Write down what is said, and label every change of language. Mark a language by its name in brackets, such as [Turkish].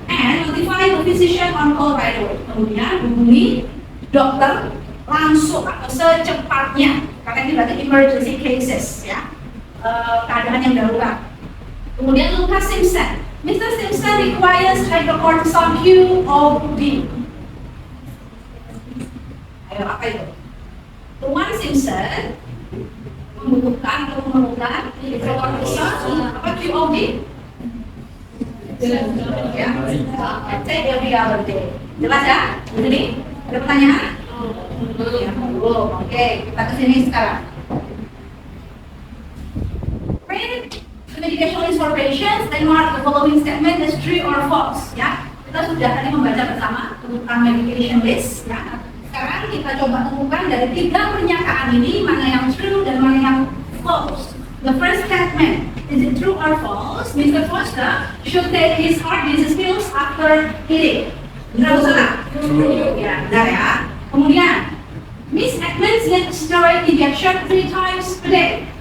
[English] And notify the physician on call right away. [Indonesian] Kemudian hubungi dokter langsung atau secepatnya karena ini berarti [English] emergency cases [Indonesian] ya, keadaan yang darurat. [English] Kemudian Lucas Simpson, Mr. Simpson requires hydrocortisone QOD. [Indonesian] Ayo apa itu? Tuan Simpson membutuhkan atau memerlukan hydrocortisone apa QOD? Ya, [English] take every other day. [Indonesian] Jelas ya? Jadi ada pertanyaan? Ya, belum. Oke, kita ke sini sekarang. [English] When the medication is for patients, then mark the following statement as true or false. [Indonesian] Ya, kita sudah tadi membaca bersama tentang medication list. Ya, sekarang kita coba temukan dari 3 pernyataan ini mana yang true dan mana yang false. [English] The first statement, is it true or false? Mr. Foster should take his heart disease pills after eating. [Indonesian] Benar atau salah? Ya, benar ya. Kemudian, [English] Miss Edmonds needs steroid injection 3 times per day.